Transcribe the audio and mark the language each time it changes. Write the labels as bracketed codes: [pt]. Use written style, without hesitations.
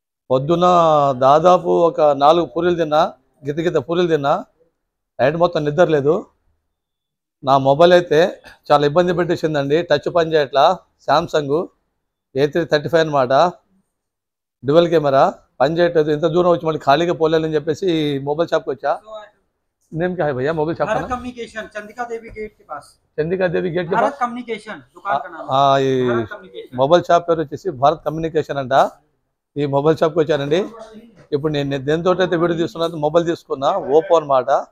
[te] పొద్దున దాదాపు ఒక 4 పూరీలు తిన్నా, గిత పూరీలు తిన్నా. నైట్ మొత్తం నిద్ర లేదు. నా మొబైల్ అయితే చాలా ఇబ్బంది పెట్టేసిందండి. టచ్ పని చేయట్లా. శాంసంగ్ A335 అనమాట. డ్యువల్ కెమెరా పని చేయట్లేదు. ఇంత దూరం వచ్చి మళ్ళీ ఖాళీగా పోలేదని చెప్పేసి మొబైల్ షాప్కి వచ్చా. [hi] नेम क्या है भैया मोबाइल शॉप का भारत नाम? कम्युनिकेशन चंदिका देवी गेट के पास। चंदिका देवी गेट के भारत पास। कम्युनिकेशन दुकान का नाम है। [te] ఈ [hi] भारत कम्युनिकेशन [te] మొబైల్ షాప్ పేరు వచ్చేసి భారత్ కమ్యూనికేషన్ అంట. ఈ మొబైల్ షాప్కి వచ్చానండి. ఇప్పుడు నేను దేనితో అయితే వీడియో తీసుకున్నా, మొబైల్ తీసుకున్నా ఓపో అనమాట.